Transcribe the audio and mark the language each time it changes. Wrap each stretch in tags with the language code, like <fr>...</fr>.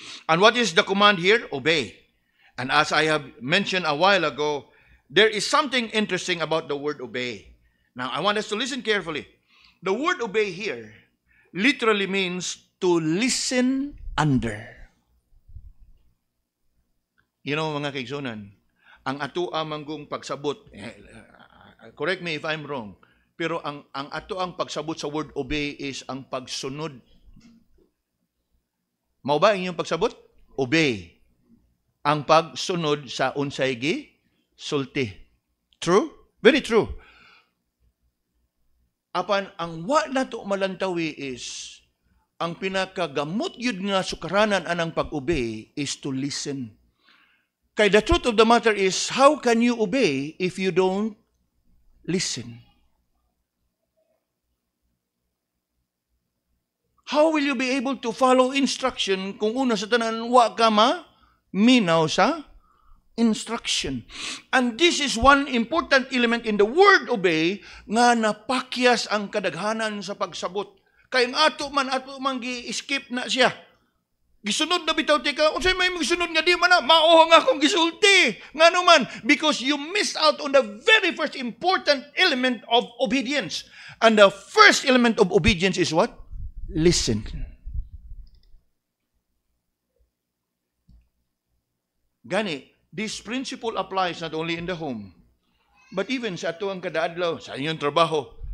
<en>And what is the command here? Obey. And as I have mentioned a while ago, there is something interesting about the word obey. Now, I want us to listen carefully. The word obey here literally means to listen under.</en> <ceb>You know, mga kaigsunan, ang ato amanggong pagsabot,</ceb> <en>correct me if I'm wrong,</en> <ceb>pero ang ato ang pagsabot sa word obey is ang pagsunod. Mao ba inyong pagsabot? Obey. Ang pagsunod sa unsay sulti.</ceb> <en>True? Very true.</en> <ceb>Apan ang wa nato malantawi is ang pinakagamot yun nga sukaranan anang pag-obey</ceb> <en>is to listen. Kay the truth of the matter is, how can you obey if you don't listen? How will you be able to follow instruction</en> <ceb>kung una sa tanan wa ka minaw sa</ceb> <en>instruction? And this is one important element in the word obey</en> <ceb>nga napakyas ang kadaghanan sa pagsabot. Kay ang ato man gi-skip na siya. Gisunod na bitaw tika, unsay may gisunod nga di man na mao nga akong gisulti. Ngano man,</ceb> <en>because you missed out on the very first important element of obedience. And the first element of obedience is what? Listen. Gani, this principle applies not only in the home, but even</en> <ceb>sa ato ang kadaadlaw, sa inyong trabaho.</ceb>